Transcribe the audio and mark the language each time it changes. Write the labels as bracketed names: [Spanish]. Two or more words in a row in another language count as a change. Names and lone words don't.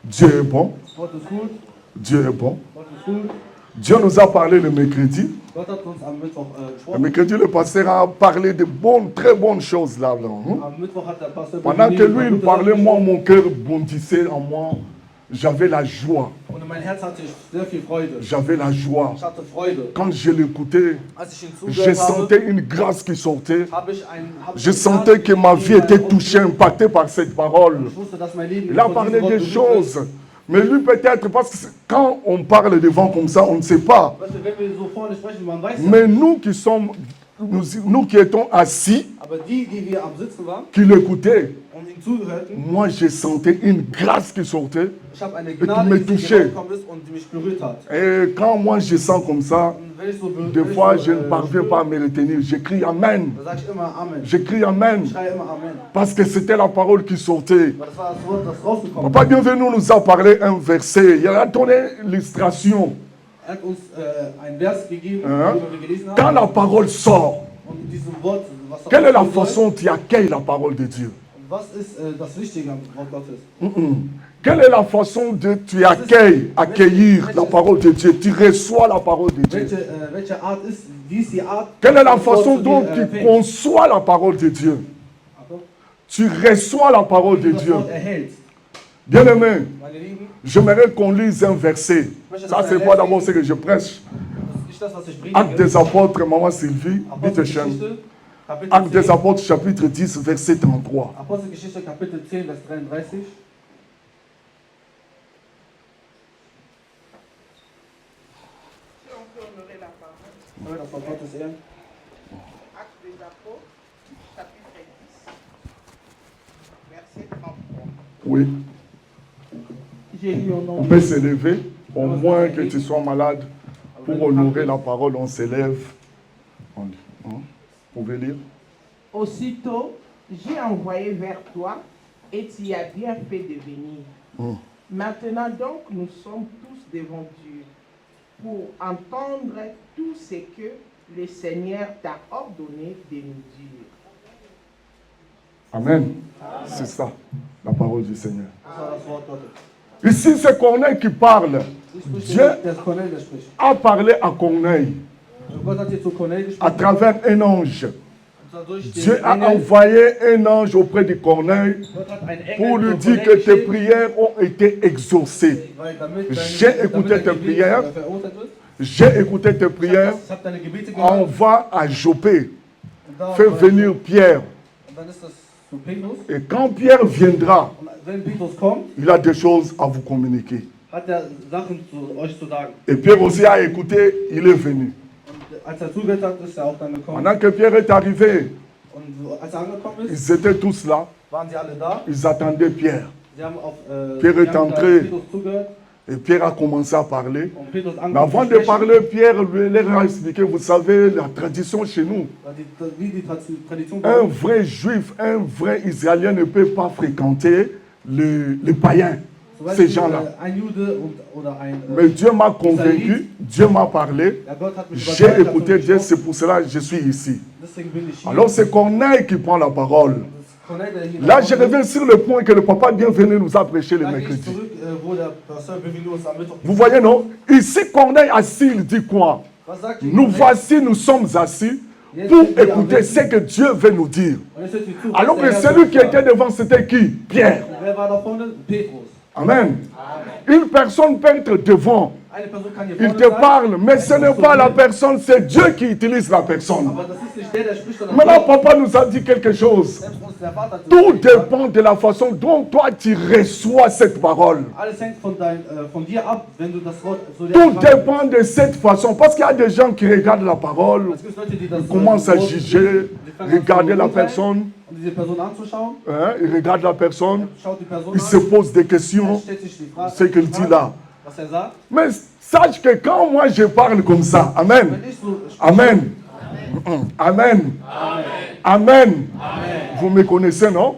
[French] Dieu est bon. [German] Gott ist gut. [French] Dieu est bon. [German] Gott ist gut. [French] Dieu nous a parlé le mercredi. [German] Gott hat uns am Mittwoch [French] Le [German] gesprochen. [French] mercredi, le pasteur a parlé de bonnes, très bonnes choses là-dedans. [German] Am Mittwoch hat der Pastor [French] Pendant que lui, il [German] gute [French] parlait, [German] Sachen [French] moi, [German] gesprochen. [French] mon cœur bondissait en moi. J'avais la joie. [German] Und in mein Herz hatte ich sehr viel Freude. [French] J'avais la joie. [German] Ich hatte Freude. [French] Quand je l'écoutais, [German] Als ich ihn [French] je [German] zugehört habe, [French] sentais une grâce qui sortait. [German] hab [French] Je sentais que ma vie était touchée, impactée par cette parole. [German] Ich wusste, dass mein Leben [French] Il a [German] von [French] parlé [German] diesem Wort [French] des [German] berührt [French] choses. [German] wird. [French] Mais lui, peut-être, parce que quand on parle devant comme ça, on ne sait pas. [German] Weißt du, wenn wir so vorne sprechen, man weiß ja. [French] Mais nous qui sommes, nous qui étions assis, [German] Aber die wir am Sitzen waren [French] qui l'écoutaient, [German] und ihm zugehörten, [French] moi, je sentais une grâce qui sortait. [German] ich habe eine [French] qui me [German] Gnade, die [French] touchait. [German] gekommen ist und die mich berührt hat. [French] Et quand moi, je sens comme ça, [German] Und wenn ich so [French] des [German] wenn ich [French] fois, [German] so, [French] je ne parviens [German] spüre, [French] pas à me retenir. Je crie Amen. [German] Da sage ich immer Amen. [French] Je crie Amen. [German] Ich schreie immer Amen. [French] Parce que c'était la parole qui sortait. [German] Weil das war das Wort, das rausgekommen [French] Papa [German] ist. [French] Bienvenu nous a parlé un verset. Il a donné l'illustration. [German] Hat uns ein Vers gegeben, [French] Hein? [German] worüber wir gelesen [French] Quand [German] haben. [French] la parole sort, [German] Und in diesem Wort, was da [French] quelle est la [German] rauskommen soll, [French] façon dont tu accueilles la parole de Dieu? [German] was ist das Wichtige am Wort Gottes? [French] Quelle est la façon dont tu accueillir la parole de Dieu? Tu reçois la parole de Dieu. [German] Welche Art ist, wie ist die Art, [French] Quelle est la [German] das Wort [French] façon [German] zu [French] dont [German] dir, [French] tu [German] empfängt? [French] conçois la parole de Dieu? [German] Achtung. [French] Tu reçois la parole de [German] Das [French] Dieu. [German] Wort erhält. [French] Bien-aimé, [German] Meine Lieben, [French] j'aimerais qu'on lise un verset. Ça, c'est pas d'abord ce que je prêche. [German] das ist das, was ich [French] Actes [German] predige. [French] des apôtres, Maman Sylvie, [German] bitte schön. Apostelgeschichte, Kapitel [French] Actes des [German] 10, [French] apôtres, chapitre 10, verset 33. [German] Apostelgeschichte, Kapitel 10, Vers 33. [French] Si on peut honorer la parole. [German] Können wir das Wort Gottes ehren? [French] Actes des Apôtres, chapitre 10, verset 33. Oui, J'ai lu au nom on de peut se lever, au moins que tu sois malade. Pour honorer la parole, on se lève. On lit, hein? Vous pouvez lire? Aussitôt, j'ai envoyé vers toi et tu as bien fait de venir. Maintenant donc, nous sommes tous devant Dieu pour entendre tout ce que le Seigneur t'a ordonné de nous dire. Amen. C'est ça, la parole du Seigneur. [German] Das war das Wort Gottes. [French] Ici, c'est Corneille qui parle. [German] Ich spreche, [French] Dieu [German] der ist Cornel, der spricht. [French] a parlé à Corneille [German] Gott hat hier zu Cornel [French] à [German] gesprochen. [French] travers un ange. [German] Und zwar durch den [French] Dieu a [German] Engel. [French] envoyé un ange auprès de Corneille [German] Gott hat einen Engel [French] pour lui [German] zu [French] dire [German] Cornel [French] que tes [German] geschickt, [French] prières ont été exaucées. [German] weil damit [French] J'ai écouté [German] dein [French] tes [German] Gebet [French] prières. [German] verurteilt wird. [French] J'ai écouté tes prières. [German] Ich habe deine Gebete gehört. [French] Envoie à Joppé. [German] Und da [French] Fais [German] war- [French] venir Pierre. [German] Und dann ist das zu Petrus. [French] Et quand Pierre viendra, [German] Und wenn Petrus kommt, [French] il a des choses à vous communiquer. [German] hat er Sachen zu euch zu sagen. [French] Et Pierre aussi a écouté, il est venu. [German] Und als er zugehört hat, ist er auch dann gekommen. [French] Pendant que Pierre est arrivé, [German] Und als er angekommen ist, [French] ils étaient tous là. [German] waren sie alle da. [French] Ils attendaient Pierre. [German] Sie haben auf [French] Pierre [German] sie [French] est [German] haben [French] entré. [German] Petrus zugehört. [French] Et Pierre a commencé à parler. [German] Und Petrus [French] Mais avant [German] angefangen [French] de parler, Pierre lui leur a expliqué, vous savez, la tradition chez nous, [German] wie die Tradition [French] un vrai juif, un vrai israélien ne peut pas fréquenter les païens, [German] Zum [French] ces [German] Beispiel, [French] gens-là. [German] ein Jude oder ein [French] Mais Dieu m'a convaincu, Dieu m'a parlé, [German] ja, Gott hat mich [French] j'ai [German] überzeugt, hat [French] écouté [German] mich [French] Dieu, [German] gesprochen. [French] c'est pour cela que je suis ici. [German] Deswegen bin ich hier. [French] Alors c'est Corneille qui prend la parole. [German] Das ist Cornel, der hier [French] Là, [German] da [French] je [German] ist. [French] reviens sur le point que le papa bienvenu nous a prêché le [German] Da gehe ich [French] mercredi. [German] zurück, wo der Pastor Bevinus am Mittwoch [French] Vous voyez, non? Ici, Corneille assis, il dit quoi? [German] Was sagt ihr? [French] Nous voici, nous sommes assis pour écouter ce que Dieu veut nous dire. [German] Und jetzt hört ihr zu, was [French] Alors [German] der [French] que [German] Herr [French] celui qui [German] sagt. [French] était devant, c'était qui? Pierre. [German] Wer war da vorne? Petrus. Amen. [French] Une personne peut être devant. [German] Eine Person kann hier [French] Il [German] vorne [French] te [German] sein, [French] parle, mais ce n'est pas la personne, c'est Dieu qui utilise la personne. [German] aber das ist nicht der spricht, sondern [French] Maintenant, [German] Gott. [French] papa nous a dit quelque chose. [German] Selbst uns der Vater hat uns [French] Tout [German] gesagt, [French] dépend de la façon dont toi tu reçois cette parole. [German] alles hängt von dir ab, wenn du das Wort so [French] Tout dépend de cette façon. Parce qu'il y a des gens qui regardent la parole, [German] Es gibt Leute, die das [French] commencent à [German] Wort- [French] juger, [German] die fangen an zu [French] regarder la [German] urteilen, [French] personne, [German] um diese Person anzuschauen, [French] hein, ils regardent la personne, [German] schaut die Person [French] ils se [German] an, [French] posent des questions, [German] stellt sich die Frage, [French] ce qu'il dit là. [German] was er sagt. [French] Mais sache que quand moi je parle comme ça, [German] Amen, Wenn ich so spreche, [French] Amen, Amen, Amen, vous me connaissez, non?